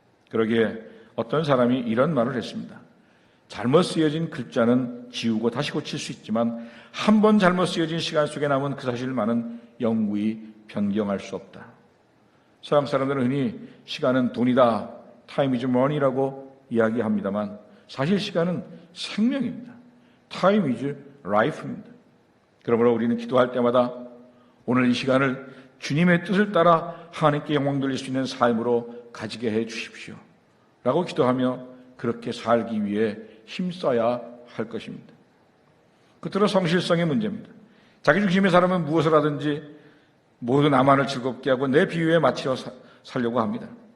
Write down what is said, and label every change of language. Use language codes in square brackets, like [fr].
[ko] 그러기에 어떤 사람이 이런 말을 했습니다. 잘못 쓰여진 글자는 지우고 다시 고칠 수 있지만 한 번 잘못 쓰여진 시간 속에 남은 그 사실만은 영구히 변경할 수 없다. 서양 사람들은 흔히 시간은 돈이다, [en] time is money [ko] 라고 이야기합니다만 사실 시간은 생명입니다. [en] Time is life입니다. [ko] 그러므로 우리는 기도할 때마다 오늘 이 시간을 주님의 뜻을 따라 하나님께 영광 돌릴 수 있는 삶으로 가지게 해 주십시오 라고 기도하며 그렇게 살기 위해 힘써야 할 것입니다. 끝으로 성실성의 문제입니다. 자기 중심의 사람은 무엇을 하든지 모두 나만을 즐겁게 하고 내 비유에 맞춰 살려고 합니다.